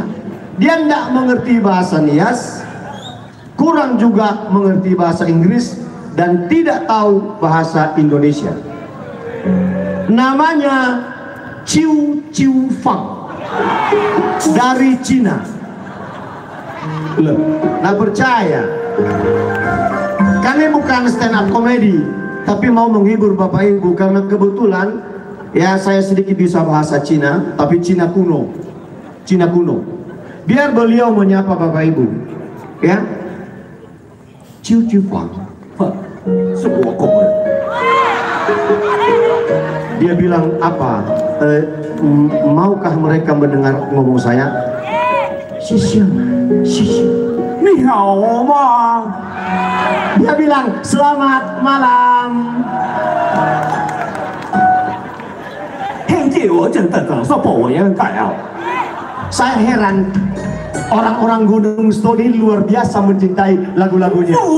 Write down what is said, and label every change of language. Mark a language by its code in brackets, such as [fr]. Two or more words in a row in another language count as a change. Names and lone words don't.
[id] Dia tidak mengerti bahasa Nias, kurang juga mengerti bahasa Inggris, dan tidak tahu bahasa Indonesia. Namanya Chiu Chiu Fang dari Cina. Loh, nggak percaya? Kami bukan [en] stand up comedy, [id] tapi mau menghibur Bapak Ibu karena kebetulan ya saya sedikit bisa bahasa Cina, tapi Cina kuno. Biar beliau menyapa Bapak Ibu, ya. Ciu ciu fang, semua komen. Dia bilang apa? Maukah mereka mendengar ngomong saya? Sisi, [zh] ni hao ma. [id] Dia bilang selamat malam. Saya heran, orang-orang Gunung Stone luar biasa mencintai lagu-lagunya.